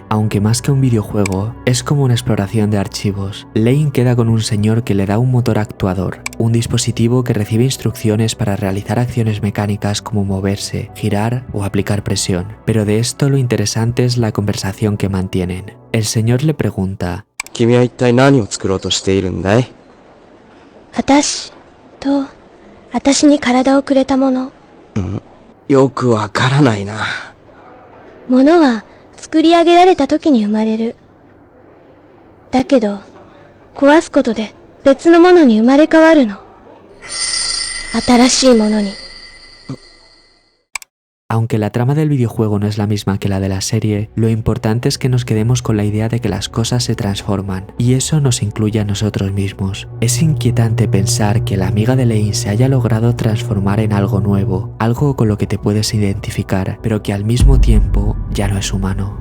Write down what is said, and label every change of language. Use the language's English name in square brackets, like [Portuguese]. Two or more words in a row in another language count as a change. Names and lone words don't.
[Spanish] Aunque más que un videojuego, es como una exploración de archivos. Lane queda con un señor que le da un motor actuador, un dispositivo que recibe instrucciones para realizar acciones mecánicas como moverse, girar o aplicar presión. Pero de esto lo interesante es la conversación que mantienen. El señor le pregunta: [Japanese] ¿Quién は一体何を作ろうとしているんだい? 私と私に体をくれたもの。よくわからないな。ものは作り上げられた時に生まれる。だけど、壊すことで別のものに生まれ変わるの。新しいものに。 [Spanish] Aunque la trama del videojuego no es la misma que la de la serie, lo importante es que nos quedemos con la idea de que las cosas se transforman, y eso nos incluye a nosotros mismos. Es inquietante pensar que la amiga de Lane se haya logrado transformar en algo nuevo, algo con lo que te puedes identificar, pero que al mismo tiempo ya no es humano.